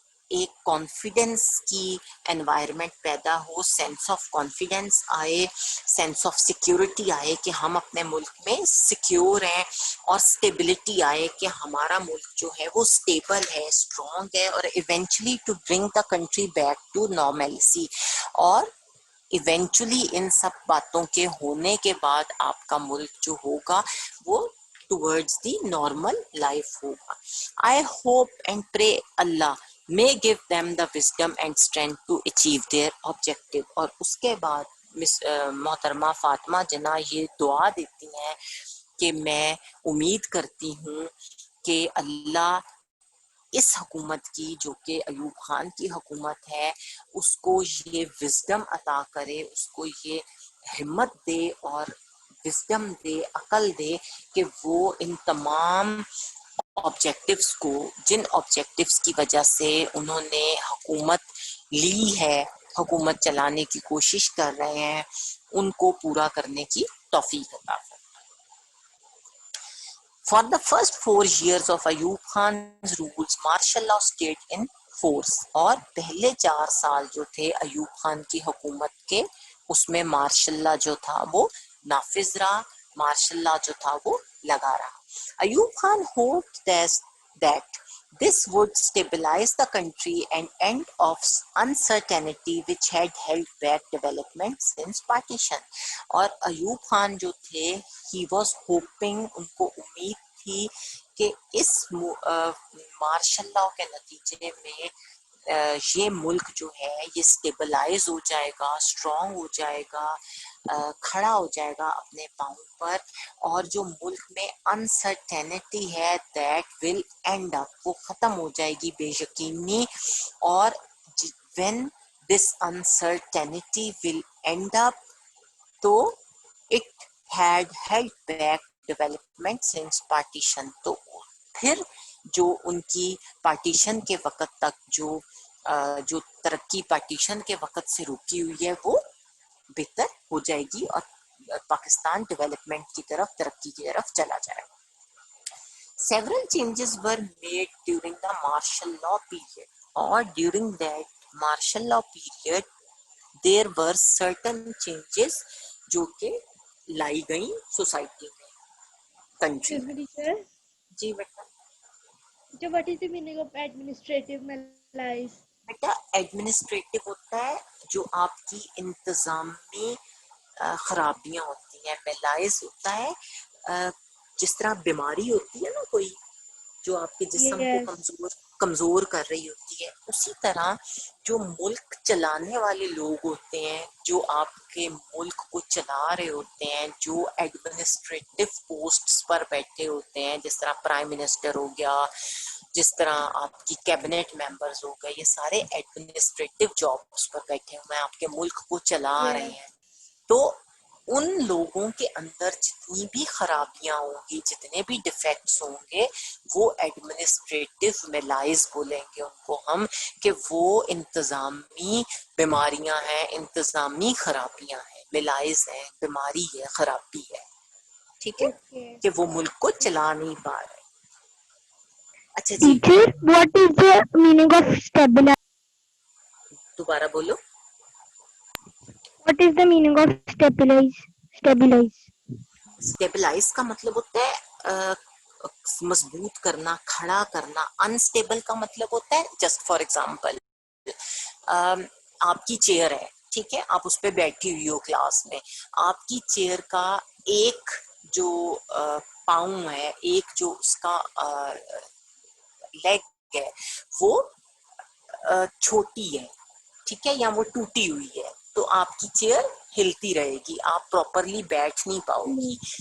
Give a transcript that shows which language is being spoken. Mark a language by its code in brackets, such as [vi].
[ur] ایک کانفیڈنس کی انوائرمنٹ پیدا ہو، [en] sense of confidence [ur] آئے، [en] sense of security [ur] آئے کہ ہم اپنے ملک میں سیکیور ہیں، اور اسٹیبلٹی آئے کہ ہمارا ملک جو ہے وہ اسٹیبل ہے، اسٹرانگ ہے، اور [en] Eventually to bring the country back to normalcy. [ur] اور ایونچولی ان سب باتوں کے ہونے کے بعد آپ کا ملک جو ہوگا وہ [en] towards the normal life [ur] ہوگا. [en] I hope and pray Allah may give them the wisdom and strength to achieve their objective. [ur] اور اس کے بعد محترمہ فاطمہ جناح یہ دعا دیتی ہیں کہ میں امید کرتی ہوں کہ اللہ اس حکومت کی، جو کہ ایوب خان کی حکومت ہے، اس کو یہ وزڈم عطا کرے، اس کو یہ ہمت دے اور وزڈم دے، عقل دے کہ وہ ان تمام آبجیکٹیوز کو، جن آبجیکٹیوز کی وجہ سے انہوں نے حکومت لی ہے، حکومت چلانے کی کوشش کر رہے ہیں، ان کو پورا کرنے کی توفیق عطا فرمائے. [en] For the first 4 years of Ayub Khan's rules, martial law stayed in force. [ur] اور پہلے 4 سال جو تھے ایوب خان کی حکومت کے، اس میں مارشل لا جو تھا وہ نافذ رہا، مارشل لا جو تھا وہ لگا رہا. [en] Ayub Khan hoped that this would stabilize the country and end of uncertainty which had held back development since partition. [ur] اور ایوب خان جو تھے [en] he was hoping، [ur] ان کو امید تھی کہ اس مارشل لا کے نتیجے میں یہ ملک جو ہے یہ اسٹیبلائز ہو جائے گا، اسٹرانگ ہو جائے گا، کھڑا ہو جائے گا اپنے پاؤں پر، اور جو ملک میں انسرٹینٹی ہے [en] that will end up, [ur] وہ ختم ہو جائے گی بے یقینی. [en] اور when this uncertainty will end up، تو it had held back development since partition. [ur] تو پھر جو ان کی پارٹیشن کے وقت تک جو ترقی پارٹیشن کے وقت سے رکی ہوئی ہے وہ بہتر ہو جائے گی اور پاکستان ڈیولپمنٹ کی طرف، ترقی کی طرف چلا جائے گا. [en] Several changes were made during the martial law period. اور during that martial law period there were certain changes [ur] جو کہ لائی گئیں سوسائٹی میں، [en] Country Excuse میں. me, teacher. [ur] جی beta. [en] So what is the meaning of administrative malaise? [ur] Beta administrative ہوتا ہے جو آپ کی انتظامی خرابیاں ہوتی ہیں، ملائز ہوتا ہے جس طرح بیماری ہوتی ہے نا کوئی جو آپ کے جسم کو [en] Yes. [ur] کمزور کر رہی ہوتی ہے، اسی طرح جو ملک چلانے والے لوگ ہوتے ہیں، جو آپ کے ملک کو چلا رہے ہوتے ہیں، جو ایڈمنسٹریٹو پوسٹس پر بیٹھے ہوتے ہیں، جس طرح پرائم منسٹر ہو گیا، جس طرح آپ کی کیبنٹ ممبرز ہو گئے، یہ سارے ایڈمنسٹریٹو جابس پر بیٹھے ہوئے ہیں، آپ کے ملک کو چلا رہے ہیں. تو ان لوگوں کے اندر جتنی بھی خرابیاں ہوں گی، جتنے بھی ڈیفیکٹس ہوں گے، وہ ایڈمنسٹریٹو ملائز بولیں گے ان کو ہم، کہ وہ انتظامی بیماریاں ہیں، انتظامی خرابیاں ہیں، ملائز ہیں، بیماری ہے، خرابی ہے. ٹھیک ہے [en] Okay. [ur] کہ وہ ملک کو چلا نہیں پا رہے. اچھا جی [en] Teacher, what is the meaning of stabilize? [ur] دوبارہ بولو. [en] What is the meaning of stabilize? Stabilize. [ur] Stabilise کا مطلب ہوتا ہے مضبوط کرنا، کھڑا کرنا. انسٹیبل کا مطلب ہوتا ہے [en] just for example [ur] آپ کی چیئر ہے، ٹھیک ہے، آپ اس پہ بیٹھی ہوئی ہو کلاس میں، آپ کی چیئر کا ایک جو پاؤں ہے، ایک جو اس کا لیگ ہے وہ چھوٹی ہے، ٹھیک ہے، یا وہ ٹوٹی ہوئی ہے، تو آپ کی چیئر ہلتی رہے گی، آپ پراپرلی بیٹھ نہیں پاؤ گی.